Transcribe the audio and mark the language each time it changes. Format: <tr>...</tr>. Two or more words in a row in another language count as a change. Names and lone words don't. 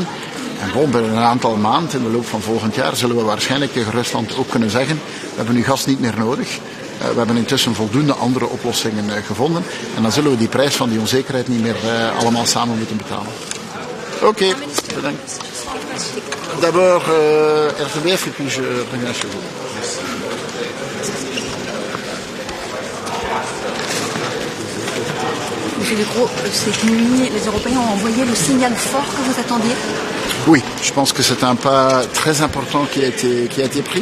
<nl>En gewoon binnen een aantal maanden in de loop van volgend jaar zullen we waarschijnlijk tegen Rusland ook kunnen zeggen, we hebben nu gas niet meer nodig. We hebben intussen voldoende andere oplossingen gevonden. En dan zullen we die prijs van die onzekerheid niet meer allemaal samen moeten betalen. Oké, bedankt.</nl> <fr>D'abord, RTBF et puis je reviens chez vous. Monsieur Decroix, cette nuit, les Européens ont envoyé le signal fort que vous attendiez? Oui, je pense que c'est un pas très important qui a été pris.</fr>